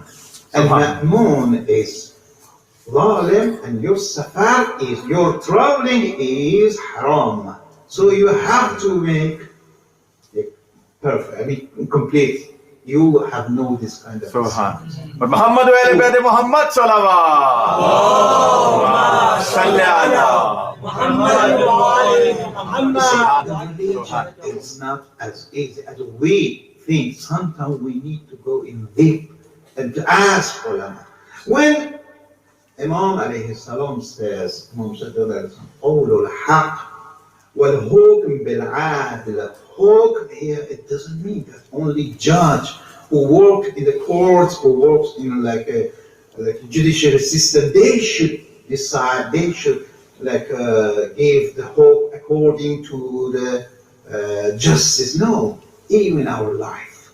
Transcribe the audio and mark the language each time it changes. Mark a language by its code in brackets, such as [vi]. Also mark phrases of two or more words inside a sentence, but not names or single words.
[en] And Ma'mun is zalim, and your safar is, your traveling is haram. So you have to make it perfect, complete. You have no this kind of Subhan. [ar] But محمد وآل بيت محمد صلوات. اللهم صل على محمد وآل محمد. [en] It's not as easy as we think. Sometimes we need to go in deep and to ask ulama. When Imam alayhi salam says, [ar] قول الحق والحكم بالعدل. [en] Hukm here, it doesn't mean that only judge who work in the courts, who works in like a judiciary system, they should decide, they should give the hope according to the justice. No, even our life.